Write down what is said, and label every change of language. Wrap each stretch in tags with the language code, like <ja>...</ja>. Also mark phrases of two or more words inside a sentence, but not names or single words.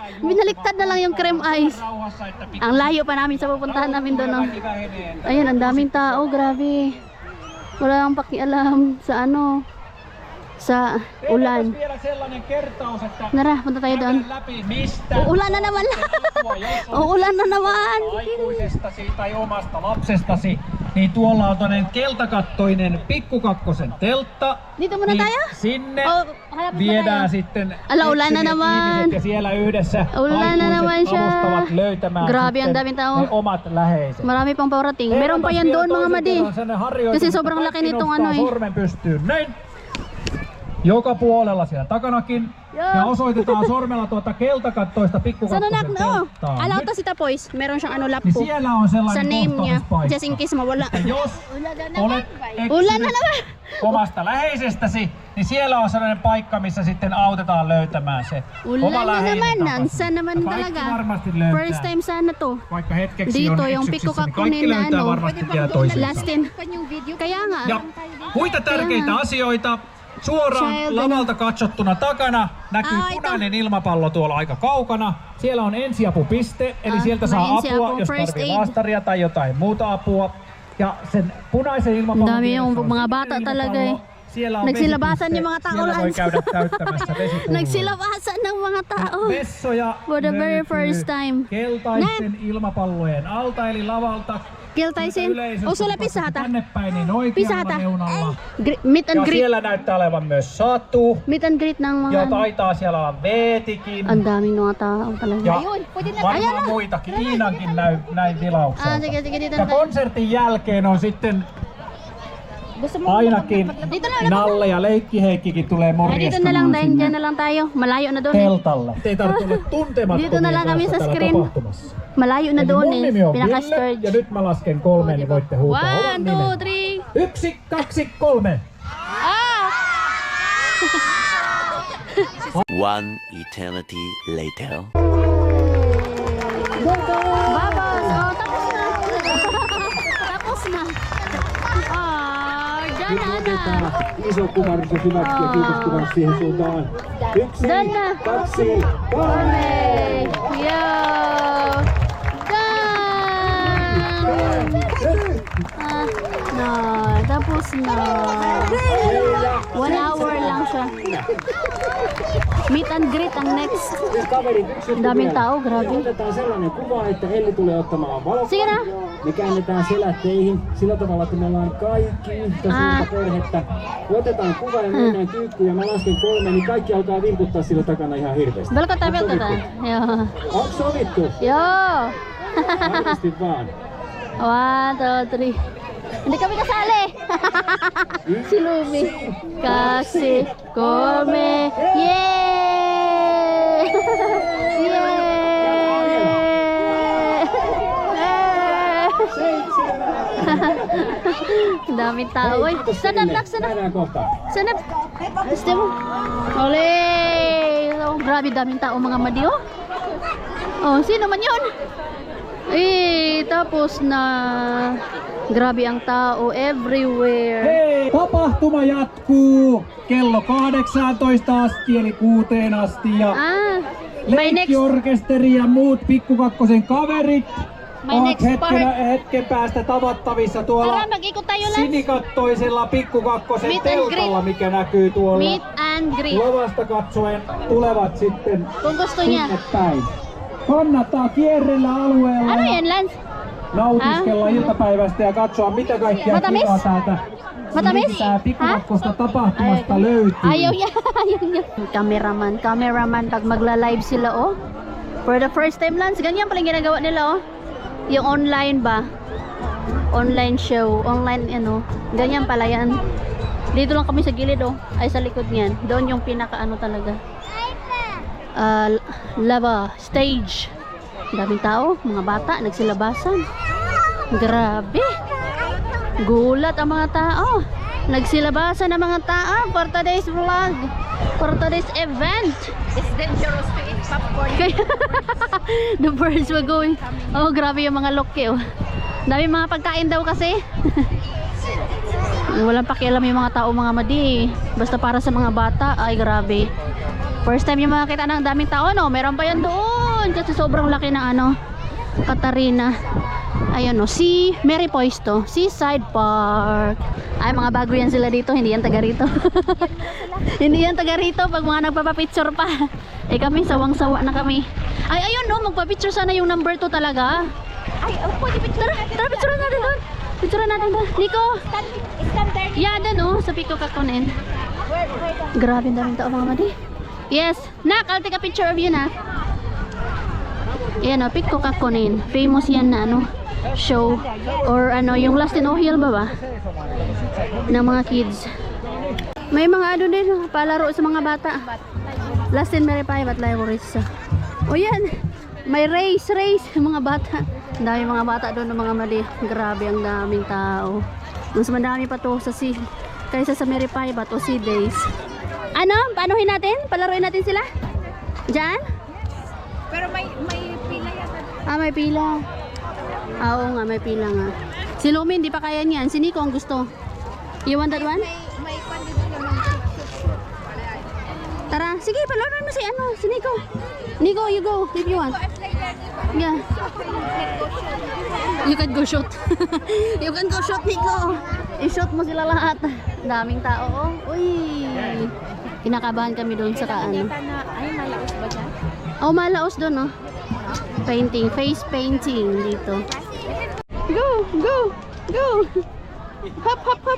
<tl>Binaliktad na lang yung cream ice. Ang layo pa namin sa pupuntahan namin doon. No? Ayun, ang daming tao, grabe. Wala kang pakialam sa ano, sa ulan. Nara, punta tayo doon. Uulan na naman. Uulan na naman.</tl> <fi>Aikuisestasi tai omasta lapsestasi, niin tuolla on toinen keltakattoinen pikkukakkosen teltta.</fi> <tl>Dito muna tayo?</tl> <fi>Sinne</fi> <tl>Oh, hanap mo</tl> <fi>viedään</fi> <tl>tayo.</tl> <fi>sitten</fi> <tl>Ala, ulan na</tl> <fi>yksilöt</fi> <tl>naman.</tl> <fi>ihmiset ja siellä yhdessä</fi> <tl>Ulan na naman</tl> <fi>aikuiset</fi> <tl>siya.</tl> <fi>avustavat löytämään</fi> <tl>Grabe, ang</tl> <fi>sitten</fi> <tl>daming tao.</tl> <fi>ne omat läheiset.</fi> <tl>Marami pang parating. Meron pa yan doon mga madi. Kasi sobrang laki nitong ano eh.</tl> <fi>Sormen pystyyn näin. Joka puolella siellä takanakin. Joo. Ja osoitetaan sormella tuota keltakattoista</fi> <tl>Sana</tl> <fi>pikkukakkosen</fi> <tl>nak, no.</tl> <fi>telttaa.</fi> <tl>Alaw</tl> <fi>Nyt,</fi> <tl>to si Tapoys. Meron siyang ano</tl> <fi>niin</fi> <tl>lappo.</tl> <fi>siellä on</fi> <tl>Sa</tl> <fi>sellainen</fi> <tl>name niya.</tl> <fi>kohtaamispaikka.</fi> <en>Just in case mawala.</en> <fi>Ja jos olet</fi> <tl>Ulan na</tl> <fi>eksynyt</fi> <tl>naman.</tl> <fi>omasta läheisestäsi, niin siellä on sellainen paikka, missä sitten autetaan löytämään se</fi> <tl>Ulan</tl> <fi>oma</fi> <tl>na</tl> <fi>läheinen</fi> <tl>naman.</tl> <fi>takaisin.</fi> <tl>Nansa naman</tl> <fi>Ja kaikki</fi> <tl>talaga.</tl> <fi>varmasti löytää.</fi> <en>First time</en> <tl>sana to.</tl> <fi>Vaikka hetkeksi</fi> <tl>Dito,</tl> <fi>on</fi> <tl>yung</tl> <fi>eksyksissä, niin</fi> <tl>pikkukakkonen</tl> <fi>kaikki</fi> <tl>na</tl> <fi>löytää</fi> <tl>ano.</tl> <fi>varmasti vielä toisensa.</fi> <tl>Lastin. Kaya nga.</tl> <fi>Ja muita tärkeitä asioita. Suoraan</fi> <tl>Child-</tl> <fi>lavalta katsottuna takana näkyy</fi> <tl>Aita.</tl> <fi>punainen ilmapallo tuolla aika kaukana. Siellä on ensiapupiste, eli sieltä</fi> <tl>may</tl> <fi>saa ensiapu, apua, jos</fi> <en>first</en> <fi>tarvitsee</fi> <en>aid.</en> <fi>laastaria tai jotain muuta apua. Ja sen punaisen ilmapallon</fi> <tl>Dami</tl> <fi>vieressä</fi> <tl>yung</tl> <fi>on</fi> <tl>mga</tl> <fi>sininen</fi> <tl>bata</tl> <fi>ilmapallo.</fi> <tl>talaga eh.</tl> <fi>Siellä on</fi> <tl>Nagsilabasan</tl> <fi>vesipiste.</fi> <tl>yung mga tao,</tl> <fi>Siellä voi</fi> <tl>Lance.</tl> <fi>käydä täyttämässä vesipulloa.</fi> <tl>Nagsilabasan ng mga tao.</tl> <fi>Vessoja</fi> <en>For the very</en> <fi>löytyy</fi> <en>first time.</en> <fi>keltaisten ilmapallojen alta, eli lavalta. Kiltaisin. Yleisöstä Osulla paitsi pisahata. tänne päin, niin oikealla Pisahata. reunalla.</fi> <en>Meet and</en> <fi>Ja</fi> <en>greet.</en> <fi>siellä näyttää olevan myös satu.</fi> <en>Meet and greet</en> <tl>ng mga</tl> <fi>Ja</fi> <tl>ano.</tl> <fi>taitaa siellä olla veetikin.</fi> <tl>Ang daming mga tao talaga.</tl> <fi>Ja</fi> <tl>Ayan</tl> <fi>varmaan</fi> <tl>na.</tl> <fi>muitakin. Iinankin näin</fi> <tl>Ah,</tl> <fi>tilaukselta.</fi> <tl>sige, dito</tl> <fi>Ja</fi> <tl>na.</tl> <fi>konsertin jälkeen on sitten</fi> <tl>Gusto mo?</tl> <fi>ainakin</fi> <tl>Dito na.</tl> <fi>Nalle ja Leikki-Heikkikin tulee</fi> <tl>Ay, dito na lang</tl> <fi>morjestamaan</fi> <tl>dahil</tl> <fi>sinne</fi> <tl>dyan na lang tayo. Malayo na doon eh.</tl> <fi>teltalle. Ei tarvitse olla tuntemattomia</fi> <tl>Dito na lang kami</tl> <fi>kanssa</fi> <tl>sa</tl> <fi>täällä</fi> <tl>screen.</tl> <fi>tapahtumassa.</fi> <tl>Malayo na</tl> <fi>Eli</fi> <tl>doon</tl> <fi>mun nimi on</fi> <tl>eh.</tl> <fi>Ville, ja</fi> <tl>Pinaka-scourge.</tl> <fi>nyt mä lasken 3, niin voitte huutaa oman 1, 2, nimen. 3. 1, 2, 3. Ah!</fi> <en>One eternity later.</en> <tl>Babas! Oh, tapos na. Tapos na. Ah, dyan na.</tl> <fi>Iso kumarus ja hyväksi ja kiitos kumarus siihen suuntaan. 1,</fi> <tl>Dana.</tl> <fi>2, 3.</fi> <en>Hey! Yo! Done!</en> <tl>Ah, no, tapos na. 1 hour lang siya.</tl> <en>Meet and greet</en> <tl>ang next. Ang daming tao, grabe.</tl> <fi>Otetaan sellainen kuva, että Elli tulee ottamaan valokuvaa.</fi> <tl>Sige na.</tl> <fi>Me käännetään selät teihin sillä tavalla, että me ollaan kaikki yhtä suurta perhettä. Otetaan kuva ja mennään kyykkyyn ja mä lasken 3, niin kaikki alkaa vimputtaa sillä takana ihan hirveästi. Velkotaan, velkotaan. Joo. Onko sovittu? Joo. Varmasti vaan. 1, 2, 3.</fi> <tl>Hindi kami kasali. Si Lumi. Kasi kome. Yay! Yay! Daming tao. Uy, sanap nak, sanap.</tl> <fi>Nähdään kohta.</fi> <tl>Sanap. Gusto mo? Ole! Oh, grabe daming tao mga madiyo. Oh, sino man yun? Eh, tapos na. Grabe ang tao everywhere.</tl> <fi>Hei! Tapahtuma jatkuu kello 18 asti eli 6 asti ja</fi> <en>Ah, my next</en> <fi>Leikkiorkesteri ja muut Pikkukakkosen kaverit</fi> <en>My</en> <fi>ovat</fi> <en>next part.</en> <fi>hetken päästä tavattavissa tuolla</fi> <tl>Tara, mag-ikot tayo lang.</tl> <fi>sinikattoisella Pikkukakkosen</fi> <en>Meet and</en> <fi>teltalla,</fi> <en>greet.</en> <fi>mikä näkyy tuolla</fi> <en>Meet and greet.</en> <fi>lavasta katsoen tulevat sitten</fi> <tl>Kung gusto niya.</tl> <fi>sinne päin. Kannattaa kierrellä alueella</fi> <tl>Ano</tl> <fi>ja</fi> <tl>yan, Lance?</tl> <fi>nautiskella iltapäivästä ja katsoa mitä kaikkea</fi> <tl>Matamis?</tl> <fi>kivaa täältä</fi> <tl>Matamis?</tl> <fi>Pikkukakkosta tapahtumasta löytyy.</fi> <tl>Ayaw niya. Ayaw niya. Cameraman pag magla-live sila, oh.</tl> <en>For the first time,</en> <tl>Lance, ganyan pala yung ginagawa nila, oh. Yung online ba? Online show. Online, ano. Ganyan pala yan. Dito lang kami sa gilid, oh. Ay, sa likod niyan. Doon yung pinaka-ano talaga. Lava. Stage. Daming tao. Mga bata. Nagsilabasan. Grabe. Gulat ang mga tao. Nagsilabasan ng mga tao</tl> <en>for today's vlog. For today's event. It's dangerous to eat popcorn. Kaya the birds were going.</en> <tl>Oh, grabe yung mga loke, oh. Dami mga pagkain daw kasi. Walang pakialam yung mga tao, mga madi. Basta para sa mga bata, ay grabe.</tl> <en>First time</en> <tl>yung makakita ng daming tao, no? Meron pa yan doon kasi sobrang laki ng ano, Katarina. Ayun, no, si Mary Poisto, Seaside Park. Ay, mga bago yan sila dito, hindi yan taga rito. Hindi yan taga rito pag mga nagpapapicture pa. Eh kami, sawang-sawa na kami. Ay, ayun, no, magpapicture sana yung number 2 talaga. Ay, pwede picture. Tara, picture natin doon. Picture natin doon. Nico.</tl> <en>Stand there. Yeah,</en> <tl>doon, oh, sa Pico Kakunin. Grabe daming tao, mga madi.</tl> <en>Yes. Nak, I'll take a picture of you,</en> <tl>na. Yan, oh, Pico Kakunin. Famous yan na, ano, show. Or, ano, yung Last in Ohio ba? Ng mga kids. May mga, ano din, palaro sa mga bata.</tl> <en>Last in Maripay, but libraries.</en> <tl>O yan. May race, mga bata. Ang dami mga bata doon ng mga mali. Grabe, ang daming tao. Mas madami pa to sa kaysa sa Maripay ba o Sea Days. Ano? Paanohin natin? Palaruin natin sila? Diyan? Pero may pila yata. Ah, may pila. Ah, oo nga, may pila nga. Si Lumi, hindi pa kaya niyan. Si Nico ang gusto.</tl> <en>You want that one?</en> <tl>May pandito naman. Tara, sige, palaruin mo si Nico. Nico,</tl> <en>you go if you want. Yeah. You can go shoot. You can go shoot, Nico.</en> <tl>I-shoot mo sila lahat. Daming tao, oh. Uy. Kinakabahan kami doon sa ano. Ay, malaos ba dyan? Oh, malaos doon, oh.</tl> <en>Painting, face painting dito. Go, go, go. Hop, hop, hop.</en>